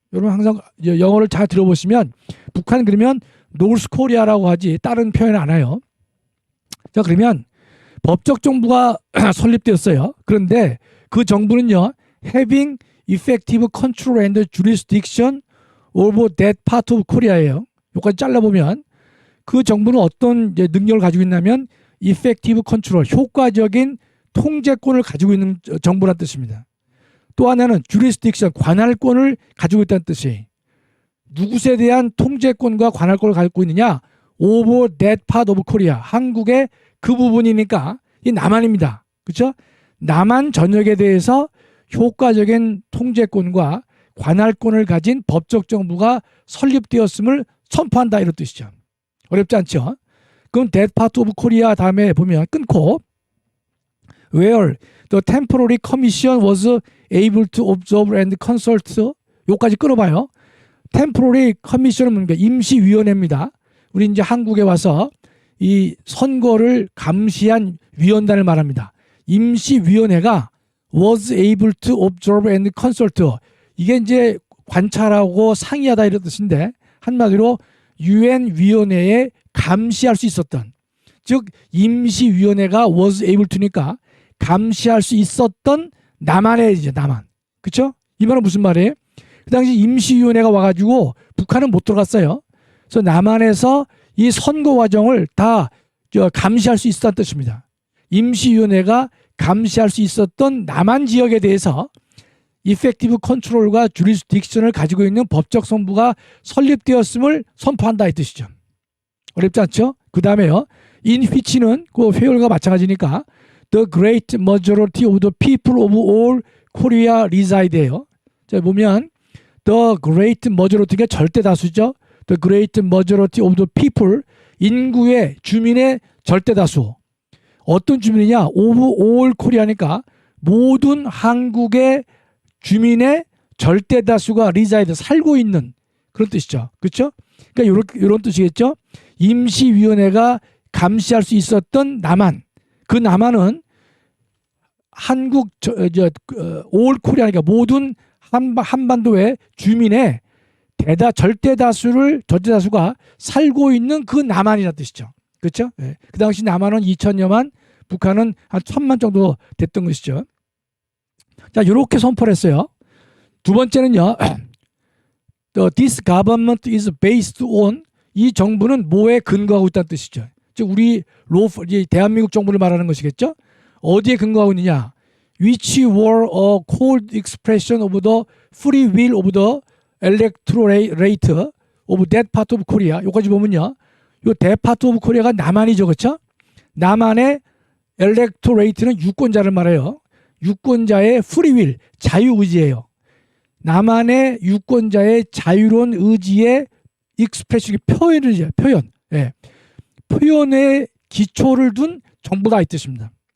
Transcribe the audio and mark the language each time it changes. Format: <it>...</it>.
<ko>여러분 항상 영어를 잘 들어보시면 북한 그러면 노스 코리아라고 하지 다른 표현 안 해요. 자 그러면 법적 정부가 설립되었어요. 그런데 그 정부는요</ko> <en>having effective control and jurisdiction over that part of Korea예요.</en> <ko>여기까지 잘라보면 그 정부는 어떤 능력을 가지고 있냐면 effective control, 효과적인 통제권을 가지고 있는 정부란 뜻입니다. 또 하나는 jurisdiction, 관할권을 가지고 있다는 뜻이에요. 누구에 대한 통제권과 관할권을 갖고 있느냐?</ko> <en>over that part of Korea,</en> <ko>한국의 그 부분이니까 이 남한입니다. 그렇죠? 남한 전역에 대해서 효과적인 통제권과 관할권을 가진 법적 정부가 설립되었음을 선포한다 이런 뜻이죠. 어렵지 않죠?</ko> <en>그럼 that part of Korea</en> <ko>다음에 보면 끊고</ko> <en>where the temporary commission was able to observe and consult</en> <ko>요까지 끊어봐요. temporary commission은 뭔가 임시위원회입니다. 우리 이제 한국에 와서 이 선거를 감시한 위원단을 말합니다. 임시위원회가</ko> <en>was able to observe and consult</en> <ko>이게 이제 관찰하고 상의하다 이런 뜻인데 한마디로 유엔 위원회에 감시할 수 있었던 즉 임시위원회가 was able to니까 감시할 수 있었던 남한의 이제 남한 그렇죠? 이 말은 무슨 말이에요? 그 당시 임시위원회가 와가지고 북한은 못 들어갔어요. 그래서 남한에서 이 선거 과정을 다 감시할 수 있었다는 뜻입니다. 임시위원회가 감시할 수 있었던 남한 지역에 대해서 이펙티브 컨트롤과 주리스딕션을 가지고 있는 법적 정부가 설립되었음을 선포한다 이 뜻이죠. 어렵지 않죠? 그 다음에요.</ko> <en>in which는</en> <ko>그 회열과 마찬가지니까</ko> <en>the great majority of the people of all Korea reside예요.</en> <ko>자 보면 the great majority가 절대 다수죠.</ko> <en>the great majority of the people</en> <ko>인구의 주민의 절대 다수. 어떤 주민이냐?</ko> <en>of all Korea</en> <ko>니까 모든 한국의 주민의 절대 다수가 reside 살고 있는 그런 뜻이죠. 그렇죠? 그러니까 이런 뜻이겠죠. 임시위원회가 감시할 수 있었던 남한. 그 남한은 한국 올 코리아니까 모든 한반도의 주민의 절대 다수가 살고 있는 그 남한이라는 뜻이죠. 그렇죠? 네. 그 당시 남한은 2천여만, 북한은 한 1,000만 정도 됐던 것이죠. 자, 이렇게 선포를 했어요. 두 번째는요.</ko> <en>This government is based on</en> <ko>이 정부는 뭐에 근거하고 있다는 뜻이죠. 즉 우리 대한민국 정부를 말하는 것이겠죠. 어디에 근거하고 있느냐.</ko> <en>Which were a cold expression of the free will of the electorate of that part of Korea.</en> <ko>여기까지 보면요. 이 that part of Korea가 남한이죠. 그렇죠? 남한의 electorate는 유권자를 말해요. 유권자의 free will, 자유의지예요. 남한의 유권자의 자유로운 의지의 expression, 표현. 예. 표현에 기초를 둔 정부다 이 뜻입니다.</ko>